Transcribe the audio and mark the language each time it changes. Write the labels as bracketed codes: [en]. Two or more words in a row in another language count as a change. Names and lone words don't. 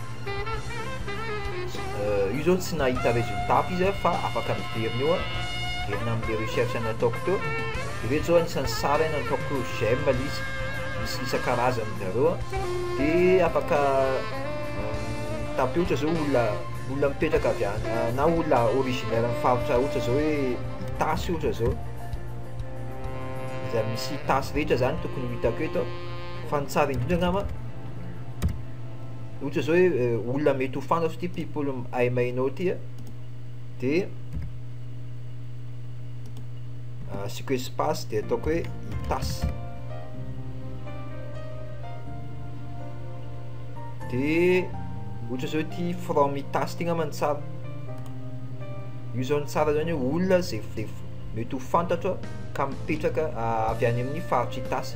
[mg] io zao tsy nahita résultat izy fa afaka miverina eo a verina amin'le recherche nataoko teo de reto zao anisan'ny sary nataoko j'aime izy misy isan-karazany zareo a de afaka tape ohatra zao olona mipetraka avy any na olona originaire amin'ny faritra ohatra zao hoe Itasy ohatra zao za misy Itasy rehetra zany tokony hitako eto fa ny tsara indrindra angamba ohatra zao hoe olona mety ho fantatro ty [en] people I may know [mg] ty a de asiko espace de ataoko hoe Itasy de ohatra zao ty [en] from Itasy [mg] ty angamba ny tsara io zao ny tsara zany hoe olona zay mety ho fantatra ka mipetraka avy any amin'ny faritra Itasy.